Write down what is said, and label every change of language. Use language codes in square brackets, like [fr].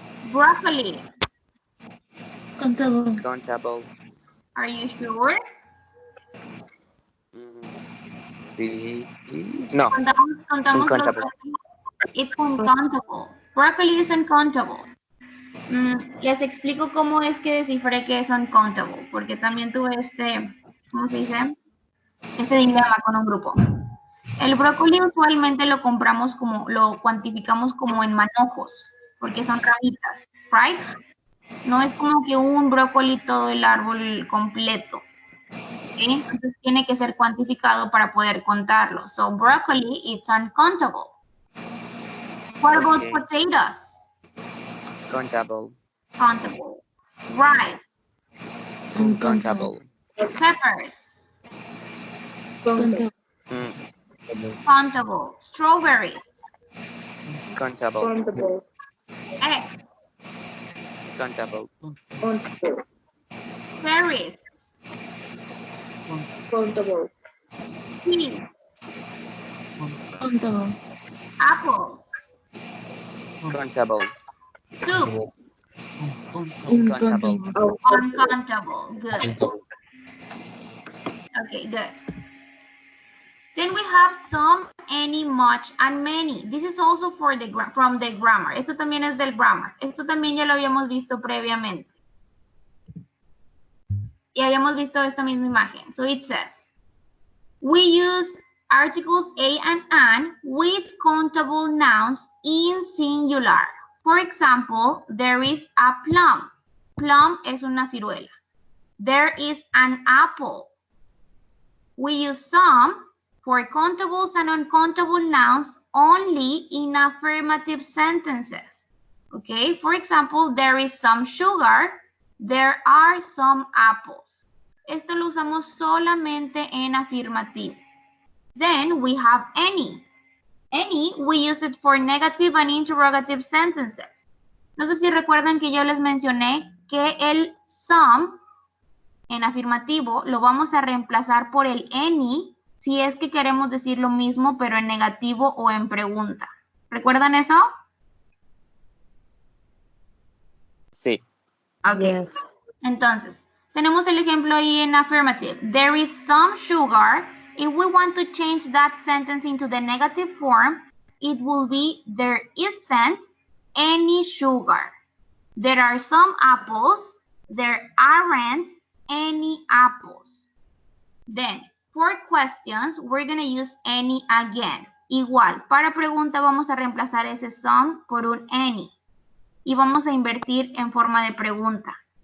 [en] Broccoli. Countable. Countable. Are you sure? [es] Sí. No. Contamos los [en] Uncountable. It's uncountable. Broccoli is uncountable. [es] Les explico cómo es que descifré que es uncountable, porque también tuve ¿cómo se dice? Este dilema con un grupo. El brócoli usualmente lo cuantificamos como en manojos, porque son ramitas, [en] right? [es] No es como que un brócoli todo el árbol completo. ¿Sí? Entonces tiene que ser cuantificado para poder contarlo. [en] So broccoli, it's uncountable. What about potatoes? Countable. Countable. Rice. Uncountable. Peppers. Countable. Countable. Strawberries. Countable. Countable. Eggs. Countable. Countable. Cherries. Countable. Peas. Countable. Apples. Countable. Soup. Uncountable. Uncountable. Good. Okay, good. Then we have some, any, much, and many. This is also from the grammar. [es] Esto también es del grammar. Esto también ya lo habíamos visto previamente. Y habíamos visto esta misma imagen. [en] So it says, we use articles a and an with countable nouns in singular. For example, there is a plum. [es] Plum es una ciruela. [en] There is an apple. We use some for countables and uncountable nouns only in affirmative sentences. Okay, for example, there is some sugar. There are some apples. [es] Esto lo usamos solamente en afirmativo. [en] Then we have any. Any, we use it for negative and interrogative sentences. [es] No sé si recuerdan que yo les mencioné que el some en afirmativo lo vamos a reemplazar por el any si es que queremos decir lo mismo pero en negativo o en pregunta. ¿Recuerdan eso? Sí. [en] Okay. Yes. [es] Entonces, tenemos el ejemplo ahí en affirmative. [en] There is some sugar. If we want to change that sentence into the negative form, it will be there isn't any sugar. There are some apples. There aren't any apples. Then, for questions, we're going to use any again. [es] Igual, para pregunta vamos a reemplazar ese some por un any. Y vamos a invertir en forma de pregunta.